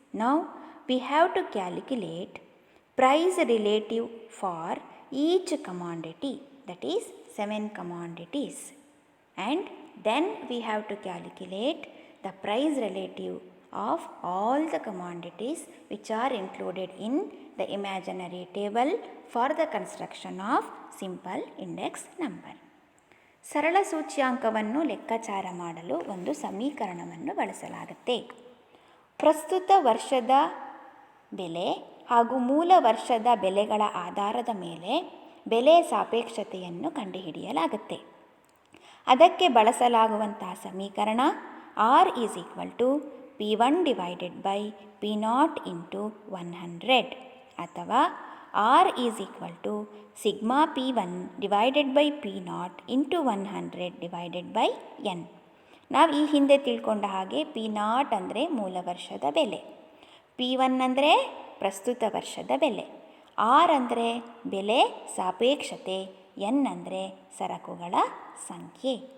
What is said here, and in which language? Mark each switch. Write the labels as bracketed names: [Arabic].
[English] Now we have to calculate price relative for each commodity, that is 7 commodities, and then we have to calculate the price relative of all the commodities which are included in the imaginary table for the construction of simple index number. [Kannada] ಸರಳ ಸೂಚ್ಯಾಂಕವನ್ನು ಲೆಕ್ಕಾಚಾರ ಮಾಡಲು ಒಂದು ಸಮೀಕರಣವನ್ನು ಬಳಸಲಾಗುತ್ತೆ. ಪ್ರಸ್ತುತ ವರ್ಷದ ಬೆಲೆ ಹಾಗೂ ಮೂಲ ವರ್ಷದ ಬೆಲೆಗಳ ಆಧಾರದ ಮೇಲೆ ಬೆಲೆ ಸಾಪೇಕ್ಷತೆಯನ್ನು ಕಂಡುಹಿಡಿಯಲಾಗುತ್ತೆ. ಅದಕ್ಕೆ ಬಳಸಲಾಗುವಂತಹ ಸಮೀಕರಣ [English] R is equal to P1 divided by P0 into 100 [Kannada] ಅಥವಾ [English] R is equal to sigma P1 divided by P0 into 100 divided by N. [Kannada] ನಾವು ಈ ಹಿಂದೆ ತಿಳ್ಕೊಂಡ ಹಾಗೆ P0 ಅಂದರೆ ಮೂಲ ವರ್ಷದ ಬೆಲೆ, P1 ಅಂದರೆ ಪ್ರಸ್ತುತ ವರ್ಷದ ಬೆಲೆ, R ಅಂದರೆ ಬೆಲೆ ಸಾಪೇಕ್ಷತೆ, N ಅಂದರೆ ಸರಕುಗಳ ಸಂಖ್ಯೆ.